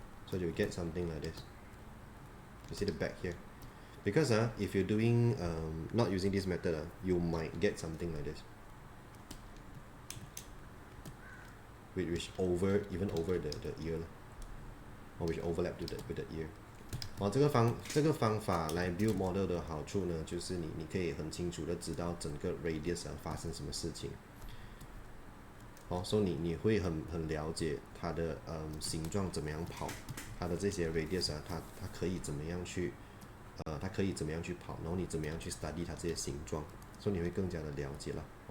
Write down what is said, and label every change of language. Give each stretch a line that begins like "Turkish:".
English: So you get something like this. You see the back here, because if you're doing not using this method you might get something like this. which even over the ear or which overlap with the ear。
Chinese: 这个方法来 build model 的好处呢，就是你可以很清楚的知道整个 radius 发生什么事情。所以你会很了解它的形状怎么样跑，它的这些 radius 它可以怎么样去它可以怎么样去跑，然后你怎么样去 study 它这些形状，所以你会更加的了解了